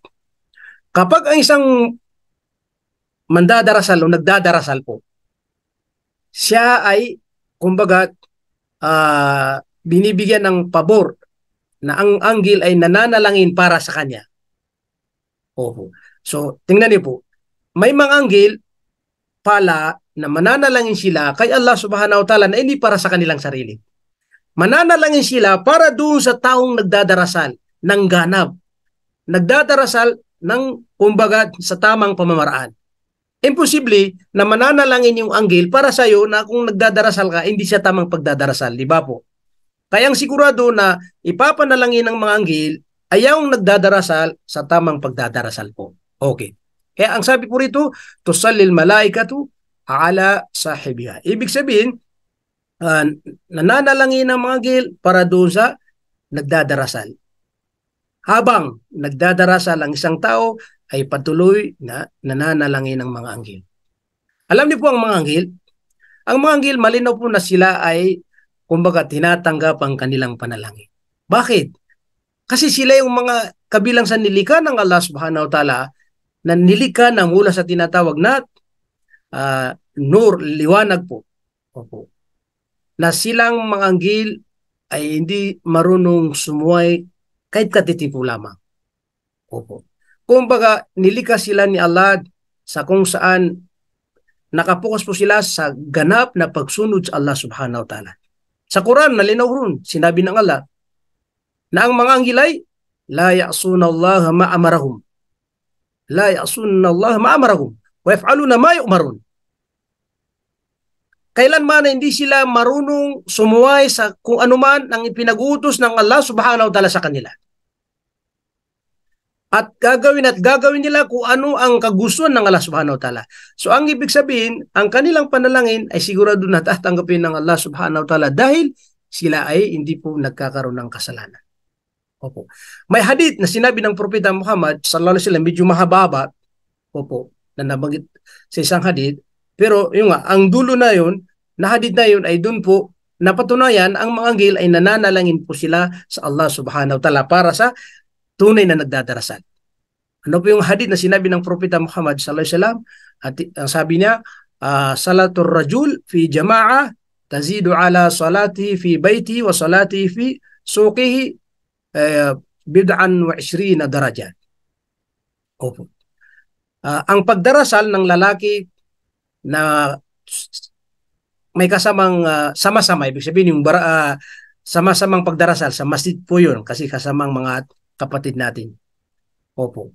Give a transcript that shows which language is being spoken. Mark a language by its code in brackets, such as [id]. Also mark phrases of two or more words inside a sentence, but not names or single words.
[tl] Kapag ang isang mandadarasal o nagdadarasal po, siya ay, kumbaga, binibigyan ng pabor na ang anghel ay nananalangin para sa kanya. Oho. So, tingnan niyo po. May mga anghel pala na mananalangin sila kay [ar] الله سبحانه وتعالى [tl] na hindi para sa kanilang sarili. Mananalangin sila para doon sa taong nagdadarasal ng ganap. Nagdadarasal ng, kumbaga, sa tamang pamamaraan. Imposible na mananalangin yung anghel para sa iyo na kung nagdadarasal ka, hindi siya tamang pagdadarasal. Di ba po? Kaya ang sigurado na ipapanalangin ng mga anghel ay yung nagdadarasal sa tamang pagdadarasal po. Okay. Kaya ang sabi po rito, [ar] تصلي الملائكة على صاحبها. [tl] Ibig sabihin, nananalangin ng mga anghel para doon sa nagdadarasal. Habang nagdadarasal ang isang tao, ay patuloy na nananalangin ng mga anghel. Alam niyo po ang mga anghel malinaw po na sila ay kumbaga tinatanggap ang kanilang panalangin. Bakit? Kasi sila yung mga kabilang sa nilikha ng [ar] الله سبحانه وتعالى [tl] na nilikha na mula sa tinatawag na nur, liwanag po. Opo. Na silang mga anghel ay hindi marunong sumuway kahit katitipo lamang. Opo. Kumbaga, nilikha sila ni Allah sa kung saan nakapokus po sila sa ganap na pagsunod sa [ar] الله سبحانه وتعالى. [tl] Sa Quran, nalinaw ron, sinabi ng Allah na ang mga anghel ay [ar] لا يعصون الله ما أمرهم. لا يعصون الله ما أمرهم ويفعلون ما يؤمرون. [tl] Kailanman na hindi sila marunong sumuway sa kung anuman ang ipinag-utos ng [ar] الله سبحانه وتعالى [tl] sa kanila. At gagawin nila kung ano ang kagustuhan ng [ar] الله سبحانه وتعالى. [tl] So ang ibig sabihin, ang kanilang panalangin ay sigurado na tatanggapin ng [ar] الله سبحانه وتعالى [tl] dahil sila ay hindi po nagkakaroon ng kasalanan. Opo. May hadith na sinabi ng Propeta Muhammad [ar] صلى الله عليه وسلم, [tl] medyo mahaba, opo, na nabanggit sa isang hadith, pero yung ang dulo na yun, na hadith na yun ay dun po napatunayan ang mga anghel ay nananalangin po sila sa [ar] الله سبحانه وتعالى [tl] para sa tunay na nagdadarasal. Ano po yung hadith na sinabi ng Propeta Muhammad [ar] صلى الله عليه وسلم? [tl] At ang sabi niya, [ar] صلاة الرجل في جماعة تزيد على صلاته في بيته وصلاته في سوقه بضعا و 20 درجة. [tl] Opo. Ang pagdarasal ng lalaki na may kasamang sama-sama, ibig sabihin yung sama-samang pagdarasal sa masjid po yun kasi kasamang mga kapatid natin. Opo.